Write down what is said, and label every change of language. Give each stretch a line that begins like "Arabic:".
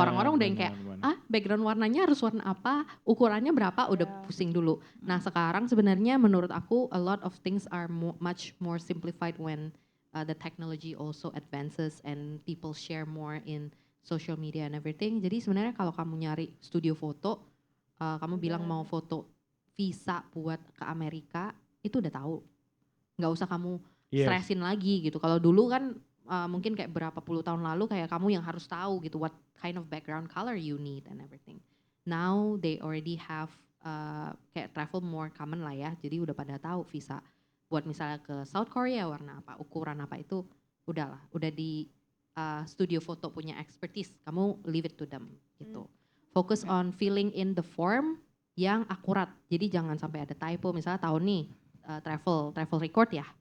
Indonesian: orang-orang udah yang kayak benar. background warnanya harus warna apa, ukurannya berapa, udah pusing dulu. Nah sekarang sebenarnya menurut aku
English: a lot of things are much more simplified when the technology also advances and people share more in social media and everything.
Indonesian: Jadi sebenarnya kalau kamu nyari studio foto, kamu bilang mau foto visa buat ke Amerika, itu udah tahu. Nggak usah kamu
English: Yes.
Indonesian: stressin lagi gitu. Kalau dulu kan mungkin kayak berapa puluh tahun lalu kayak kamu yang harus tahu gitu
English: what kind of background color you need and everything. Now they already have kayak travel more common lah ya.
Indonesian: Jadi udah pada tahu visa buat misalnya ke South Korea warna apa, ukuran apa itu udahlah, udah di studio foto punya expertise.
English: Kamu leave it to them gitu. Focus on filling in the form
Indonesian: yang akurat. Jadi jangan sampai ada typo misalnya tahun nih travel record ya.